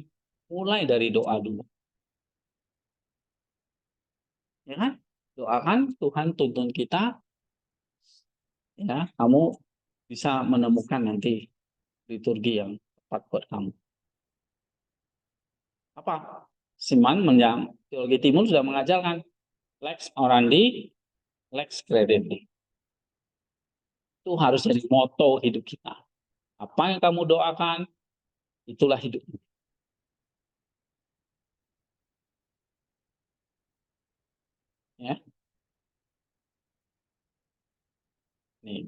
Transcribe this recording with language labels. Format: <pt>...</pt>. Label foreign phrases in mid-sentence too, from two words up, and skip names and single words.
<id>Mulai dari doa dulu. Ya kan? Doakan Tuhan tuntun kita, ya, kamu bisa menemukan nanti liturgi yang tepat buat kamu. Apa? Siman teologi timur sudah mengajarkan</id> <la>lex orandi, lex credendi.</la> <id>Itu harus jadi moto hidup kita. Apa yang kamu doakan, itulah hidupmu. Ya. Nih.</id>